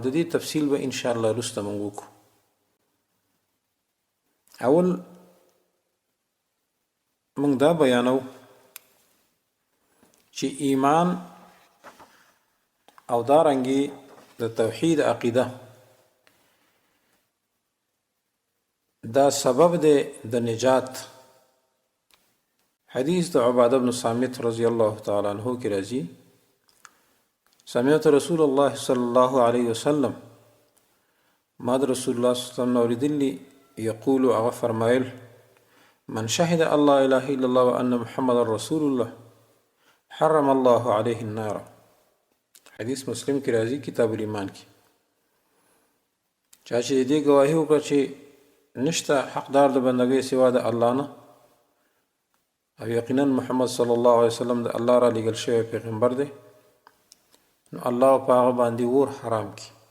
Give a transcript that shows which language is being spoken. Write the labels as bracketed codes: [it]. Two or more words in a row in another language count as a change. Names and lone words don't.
[ps] د دې تفصیل به انشاءالله وروسته موږ وکړو. اول موږ دا بیانو چې ایمان او دارنګې د توحید عقیده دا سبب دی د نجات. حدیث د عباده بن صامت [ar] رضی الله تعالی عنہ [ps] کې راځي: [ar] سمعت رسول الله صلی الله علیه وسلم، [ps] ما د رسول الله [ar] صلی الله علیه وسلم [ps] اوریدلی یقول، هغه فرمایل: [ar] من شهد الله اله الا الله وان محمد رسول الله حرم الله عليه النار. [ps] حدیث مسلم کې راځي، کتاب الایمان کې. چا چې دې گواهی وکړه چې نشته حقدار د بندګۍ سوا د الله نه، او یقینا محمد [ar] صلی الله علیه وسلم [ps] د الله را لېږل شوی پیغمبر دی، نو الله په هغه باندې اور حرام کړي.